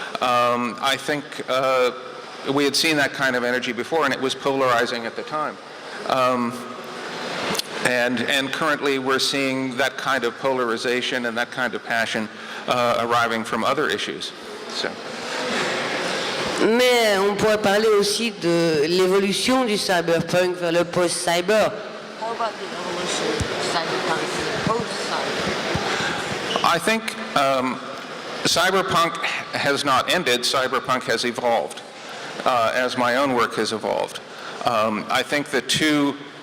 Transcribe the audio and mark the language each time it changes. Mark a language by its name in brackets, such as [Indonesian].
[English] I think we had seen that kind of energy before, and it was polarizing at the time. And currently we're seeing that kind of polarization and that kind of passion arriving from other issues. So. [French] Mais on pourrait parler aussi de l'évolution du cyberpunk vers le post-cyber. [English] How about the evolution of cyberpunk to the post-cyber? I think cyberpunk has not ended. Cyberpunk has evolved, as my own work has evolved. I think the two